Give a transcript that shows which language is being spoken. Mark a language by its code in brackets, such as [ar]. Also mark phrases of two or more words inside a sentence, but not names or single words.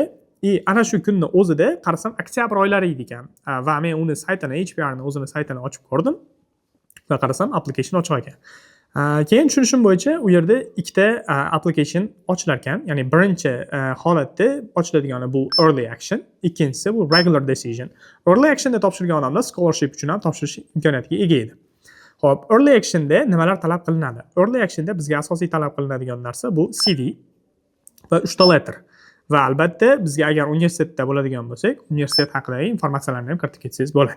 [uz] Ana shu kunni o'zida qarasam oktyabr oylari edi ekan va men uni saytini, HBR'ning o'zini saytini ochib ko'rdim va qarasam application ochiq ekan. Keyin tushunishim bo'yicha u yerda ikkita application ochilar ekan. Ya'ni birinchi holatda ochiladigani bu [en] early action, [uz] ikkinchisi bu [en] regular decision. Early actionda [uz] topshirgan odamlar scholarship uchun ham topshirish imkoniyatiga ega edi. Xo'p, [en] early actionda [uz] nimalar talab qilinadi? [en] Early actionda [uz] bizga asosiy talab qilinadigan narsa bu CV va 3 ta letter. Va albatta bizga agar universitetda bo'ladigan bo'lsak, universitet haqidagi informatsiyalarni ham kiritib ketsangiz bo'ladi.